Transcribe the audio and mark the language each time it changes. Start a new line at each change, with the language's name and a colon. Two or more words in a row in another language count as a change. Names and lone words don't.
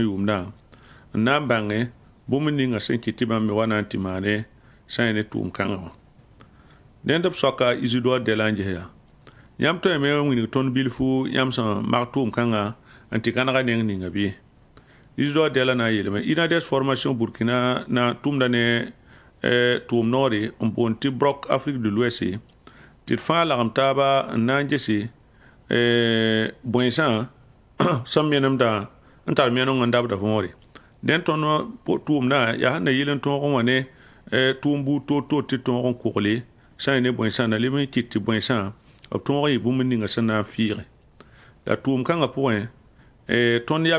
Mossi: yʋʋmdã n na n bãnge bũmb ninga sẽn kɩ tɩ bãmb me wa na n tɩ maane sã n ya ne tʋʋm-kãngã wã dẽnd b soaka isidore dɛla n ges yaa yãmb tɩ me n wĩneg tõnd bilfu yãmb sẽn mag tʋʋm-kãngã n tɩ gãnega neng ninga bɩ isidore dɛla na n yeelame inades formation burkina na tʋmda ne tʋʋm noore n boond tɩ broc afrique de l'ouest tɩ d fãa lagem taaba n na n gese bõensã sẽn menemdã n tar meneng n dabda võore dẽn tõnd tʋʋmdã yaa sẽn na yɩl n tõog n wa ne tʋʋm buud toor-toor tɩ tõog n kogle sã n ne bõensã na leb n kɩt tɩ bõensã b tõog n yɩ bũmb ninga sẽn na n fɩɩge la tʋʋm-kãngã pʋgẽ tõnd yam